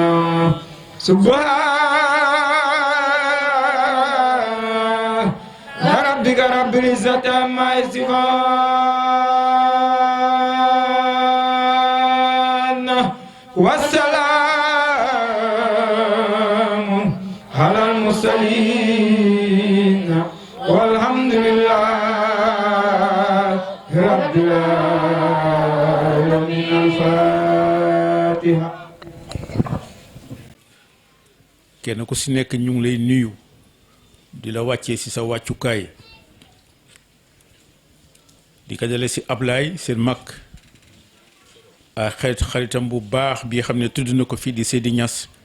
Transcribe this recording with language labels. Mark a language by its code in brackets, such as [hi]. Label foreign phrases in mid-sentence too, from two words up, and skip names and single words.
[ar] سبحان ربك رب العزة عما يصفون والسلام على المرسلين والحمد لله رب العالمين الفاتحة [wo] kenn ku si nekk ñu ngi lay nuyu di la wàccee si sa wàccukaay di ko dale si Ablaye seen mag ak xaritam bu baax bi xam ne tudd na ko fii di Seydi Niass